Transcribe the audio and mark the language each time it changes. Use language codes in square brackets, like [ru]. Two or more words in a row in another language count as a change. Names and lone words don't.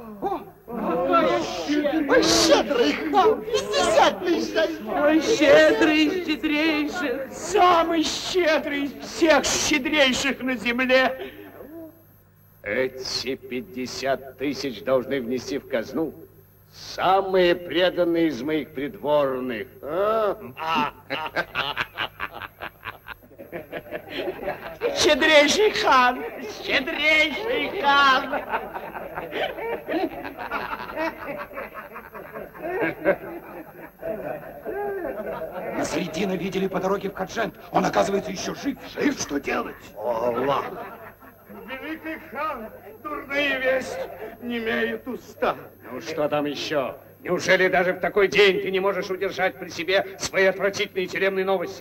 [ru] Ой, щедрый хан, 50 тысяч танга. Ой, щедрый из щедрейших, самый щедрый из всех щедрейших на земле. Эти 50 тысяч должны внести в казну самые преданные из моих придворных. Щедрейший хан, щедрейший хан. Насреддина видели по дороге в Хаджент. Он, оказывается, еще жив. Жив? Что делать? О, Аллах! Великий хан, дурные вести не имеют уста. Ну, что там еще? Неужели даже в такой день ты не можешь удержать при себе свои отвратительные тюремные новости?